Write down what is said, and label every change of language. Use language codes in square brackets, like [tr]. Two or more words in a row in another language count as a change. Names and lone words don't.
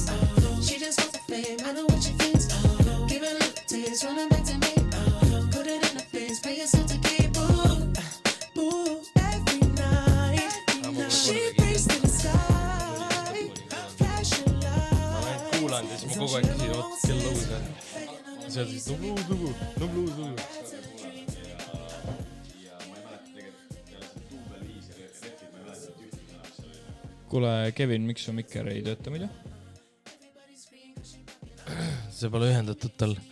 [en] She just wants the fame. I know what she thinks. Give her a little taste, running back to me. Put it in her face, pay yourself to keep. Ooh, every night. She prays to the sky. Flashing lights. [et] Kuulan, siis ma kogu aeg küsin, oot, kell lõus on. See on siis lugu. Ja ma ei mäleta tegelikult peale see duubel 5 ja repid, ma ei mäleta ühtegi sõnaks. Kuule, Kevin, miks su mikker ei tööta muidu? See pole ühendatud tal.